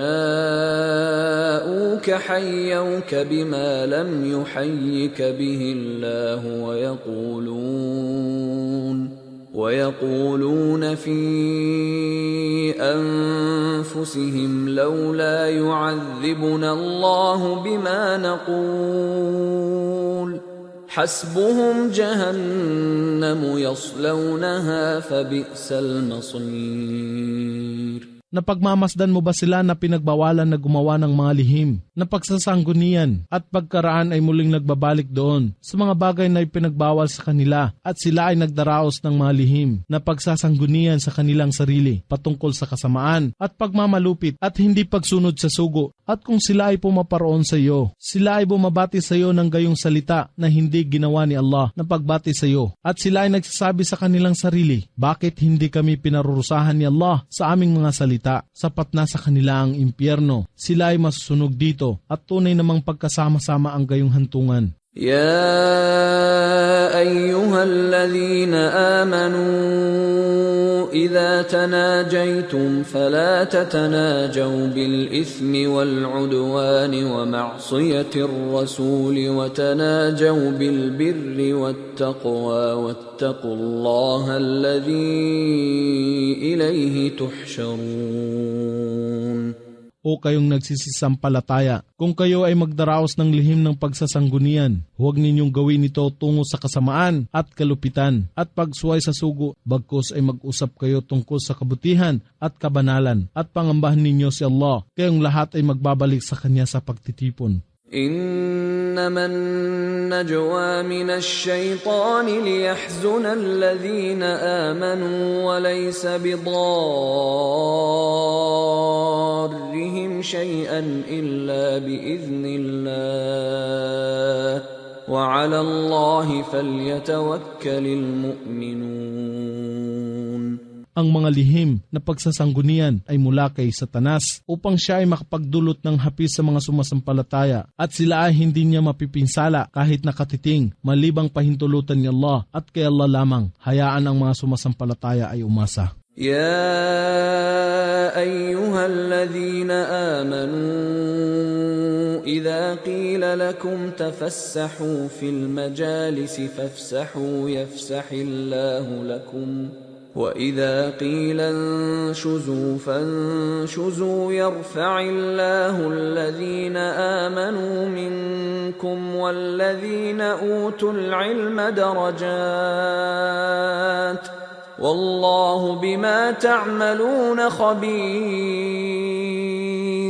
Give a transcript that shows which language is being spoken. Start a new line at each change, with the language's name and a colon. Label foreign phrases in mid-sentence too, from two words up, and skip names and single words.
Arabic: جاءوك حيوك بما لم يحيك به الله ويقولون في أنفسهم لولا يعذبنا الله بما نقول حسبهم جهنم يصلونها فبئس المصير.
Filipino: Napagmamasdan mo ba sila na pinagbawalan na gumawa ng mga lihim, na pagsasanggunian at pagkaraan ay muling nagbabalik doon sa mga bagay na ipinagbawal sa kanila, at sila ay nagdaraos ng mga lihim na pagsasanggunian sa kanilang sarili patungkol sa kasamaan at pagmamalupit at hindi pagsunod sa sugo. At kung sila ay pumaparoon sa iyo, sila ay bumabati sa iyo ng gayong salita na hindi ginawa ni Allah na pagbati sa iyo, at sila ay nagsasabi sa kanilang sarili, bakit hindi kami pinarurusahan ni Allah sa aming mga salita? Sapat na sa kanila ang impyerno. Sila ay masusunog dito at tunay namang pagkasama-sama ang gayong hantungan.
Arabic: يا أيها الذين آمنوا إذا تناجيتم فلا تتناجوا بالإثم والعدوان ومعصية الرسول وتناجوا بالبر والتقوى واتقوا الله الذي إليه تحشرون.
Filipino: O kayong nagsisisampalataya, kung kayo ay magdaraos ng lihim ng pagsasanggunian, huwag ninyong gawin ito tungo sa kasamaan at kalupitan at pagsuway sa sugo, bagkus ay mag-usap kayo tungkol sa kabutihan at kabanalan, at pangambahan ninyo si Allah, kayong lahat ay magbabalik sa Kanya sa pagtitipon.
Arabic: إنما النجوى من الشيطان ليحزن الذين آمنوا وليس بضارهم شيئا إلا بإذن الله وعلى الله فليتوكل المؤمنون.
Filipino: Ang mga lihim na pagsasanggunian ay mula kay Satanas upang siya ay makapagdulot ng hapis sa mga sumasampalataya, at sila ay hindi niya mapipinsala kahit nakatiting malibang pahintulutan ni Allah, at kay Allah lamang hayaan ang mga sumasampalataya ay umasa.
Arabic: يا أيها الذين آمنوا إذا قيل لكم تفسحوا في المجالس فافسحوا يفسح الله لكم وَإِذَا قِيلَ انشُزُوا فَانشُزُوا يَرْفَعِ اللَّهُ الَّذِينَ آمَنُوا مِنكُمْ وَالَّذِينَ أُوتُوا الْعِلْمَ دَرَجَاتٍ وَاللَّهُ بِمَا تَعْمَلُونَ خَبِيرٌ.